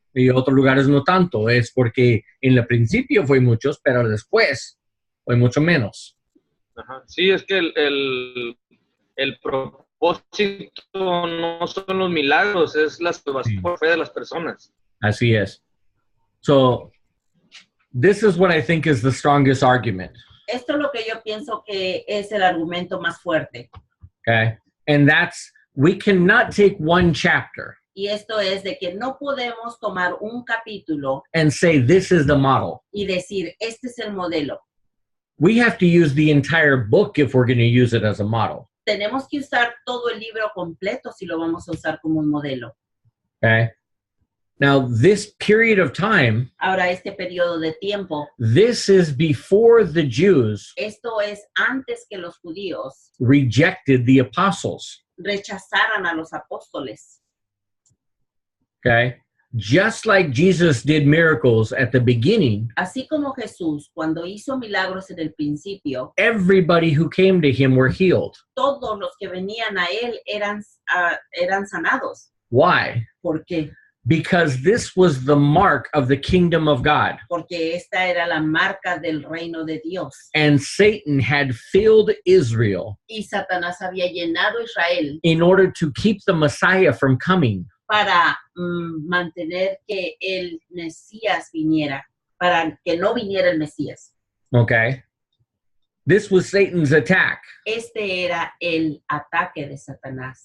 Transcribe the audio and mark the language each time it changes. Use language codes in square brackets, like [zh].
[es] Y otros lugares no tanto. Es porque en el principio fue muchos, pero después fue mucho menos. Ajá. Sí, es que el propósito no son los milagros, es la salvación por fe de las personas. Así es. [en] So, this is what I think is the strongest argument. [es] Esto es lo que yo pienso que es el argumento más fuerte. [en] Okay? And that's, we cannot take one chapter [es] Y esto es de que no podemos tomar un capítulo [en] and say this is the model. [es] y decir, este es el modelo. [en] We have to use the entire book if we're going to use it as a model. [es] Tenemos que usar todo el libro completo si lo vamos a usar como un modelo. [en] Okay? Now, this period of time, [es] Ahora, este periodo de tiempo, [en] this is before the Jews [es] esto es antes que los judíos [en] rejected the apostles. [es] rechazaran a los apóstoles. [en] Okay? Just like Jesus did miracles at the beginning, [es] Así como Jesús, cuando hizo milagros en el principio, [en] everybody who came to him were healed. [es] todos los que venían a él eran sanados. [en] Why? [es] ¿Por qué? [en] because this was the mark of the kingdom of God. [es] porque esta era la marca del reino de Dios. [en] And Satan had filled Israel [es] Y Satanás había llenado a Israel [en] in order to keep the Messiah from coming. [es] para mantener que el Mesías viniera, para que no viniera el Mesías. [en] Okay? This was Satan's attack. [es] Este era el ataque de Satanás.